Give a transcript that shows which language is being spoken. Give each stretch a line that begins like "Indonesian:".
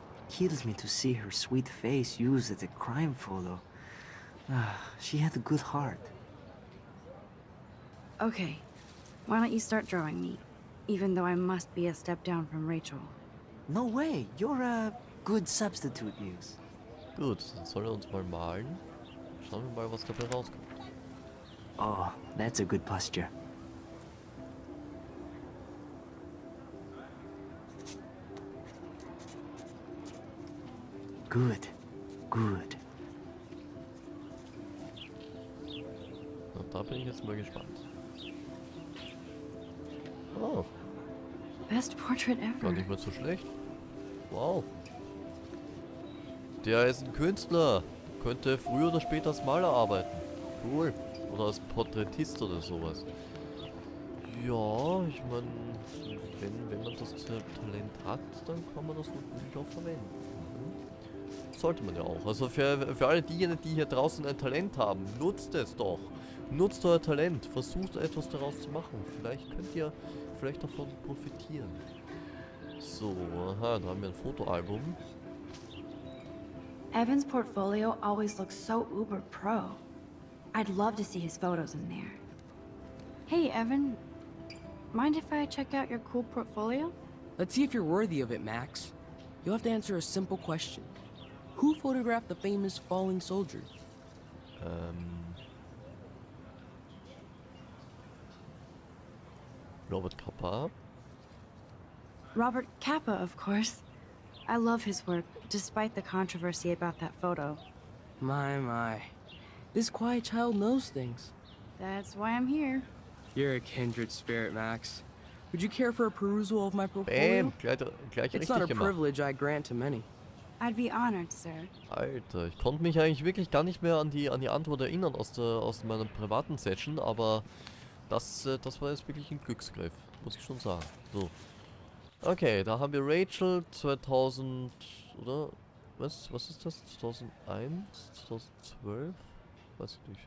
English: Kills me to see her sweet face used as a crime photo. She had a good heart. Okay, why don't you start drawing me? Even though I must be a step down from Rachel. No way, you're a good substitute, Muse.
German: Gut, dann soll er uns mal malen. Schauen wir mal, was dabei rauskommt.
English: Oh, that's a good posture. Good, good.
German: Na, da bin ich jetzt mal gespannt.
English: Oh, Best portrait
German: gar
English: ever.
German: nicht mal so schlecht. Wow. Der ist ein Künstler. Könnte früher oder später als Maler arbeiten. Cool. Oder als Porträtist oder sowas. Ja, ich meine, wenn man das Talent hat, dann kann man das natürlich auch verwenden. Sollte man ja auch. Also für alle diejenigen, die hier draußen ein Talent haben, nutzt es doch. Nutzt euer Talent. Versucht etwas daraus zu machen. Vielleicht könnt ihr davon profitieren. So, aha, da haben wir ein Fotoalbum.
English: Evan's portfolio always looks so uber pro. I'd love to see his photos in there. Hey, Evan. Mind if I check out your cool portfolio? Let's see if you're worthy of it, Max. You'll have to answer a simple question. Who photographed the famous falling soldier? Robert Kappa. Robert Kappa, of course. I love his work, despite the controversy about that photo. My. This quiet child knows things. That's why I'm here. You're a kindred spirit, Max. Would you care for a perusal of my portfolio?
German: Bam, gleich
English: It's not a
German: richtig gemacht.
English: privilege I grant to many. I'd be honored, sir.
German: Alter, ich konnte mich eigentlich wirklich gar nicht mehr an die Antwort erinnern aus meiner privaten Session, aber das war jetzt wirklich ein Glücksgriff, muss ich schon sagen. So. Okay, da haben wir Rachel 2000, oder? Was ist das? 2001? 2012? Weiß ich nicht.